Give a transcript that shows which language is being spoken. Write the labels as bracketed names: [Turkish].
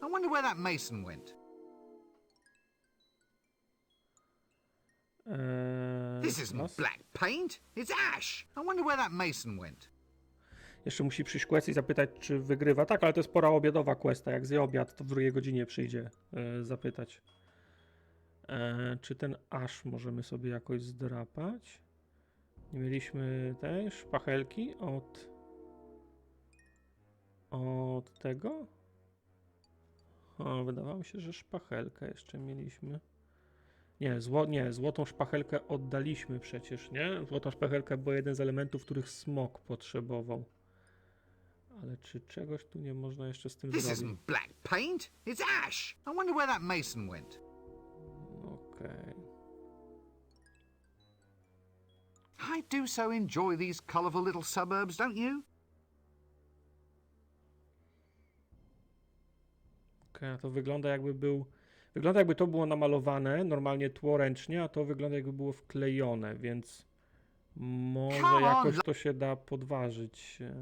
[English] I wonder where that mason went. This isn't [Polish] Los? [English] black paint. It's ash. I wonder where that mason went. [Polish] Jeszcze musi przyjść quest i zapytać, czy wygrywa. Tak, ale to jest pora obiadowa questa. Jak zje obiad, to w drugiej godzinie przyjdzie zapytać. Czy ten aż możemy sobie jakoś zdrapać? Nie mieliśmy tej szpachelki od tego? O, wydawało mi się, że szpachelkę jeszcze mieliśmy. Nie, złotą szpachelkę oddaliśmy przecież, nie? Złotą szpachelkę była jeden z elementów, których smok potrzebował. Ale czy czegoś tu nie można jeszcze z tym [English] This [Polish] zrobić? [English] isn't black paint. It's ash. I wonder where that mason went. [Polish] Okej. [English] I do so enjoy these colourful little suburbs, don't you? [Polish] Okej, a to wygląda jakby to było namalowane, normalnie tło ręcznie, a to wygląda jakby było wklejone, więc może [English] Come on, [Polish] jakoś to się da podważyć.